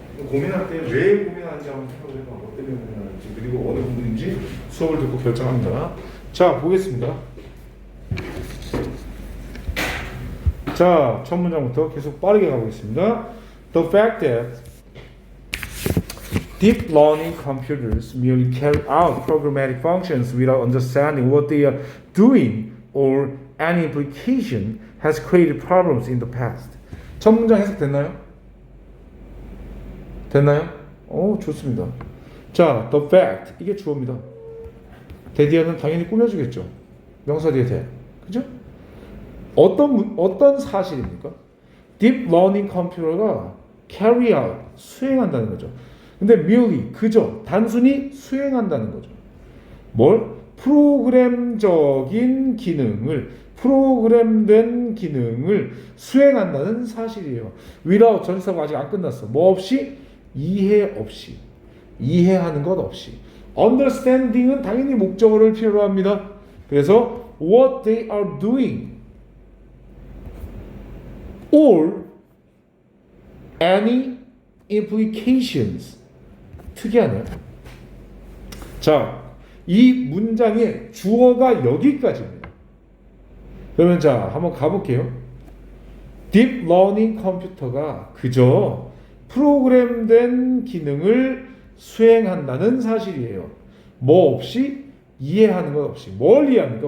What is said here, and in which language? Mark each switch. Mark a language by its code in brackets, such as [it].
[ko] 고민할 때 왜 고민하는지 한번 생각을 해봐. 뭐 때문에 고민하는지 그리고 어느 부분인지 수업을 듣고 결정합니다. 자, 보겠습니다. 자, 첫 문장부터 계속 빠르게 가보겠습니다. [en] The fact that deep learning computers merely carry out programmatic functions without understanding what they are doing or any implication has created problems in the past. [ko] 첫 문장 해석됐나요? 됐나요? 좋습니다. 자, the fact 이게 주어입니다. 대디어는 당연히 꾸며주겠죠. 명사 뒤에 대. 그죠? 어떤 사실입니까? Deep learning 컴퓨터가 [en] carry out [ko] 수행한다는 거죠. 근데 merely 그저 단순히 수행한다는 거죠. 뭘? 프로그램적인 기능을 프로그램된 기능을 수행한다는 사실이에요. [en] without [ko] 전치사가 아직 안 끝났어. 뭐 없이? 이해 없이. 이해하는 것 없이. understanding은 당연히 목적어를 필요로 합니다. 그래서 [en] what they are doing or any implications. [ko] 특이하네요. 자, 이 문장의 주어가 여기까지입니다. 그러면 자, 한번 가볼게요. Deep Learning 컴퓨터가 그저 프로그램된 기능을 수행한다는 사실이에요. 뭐 없이? 이해하는 것 없이. 뭘 이해합니까?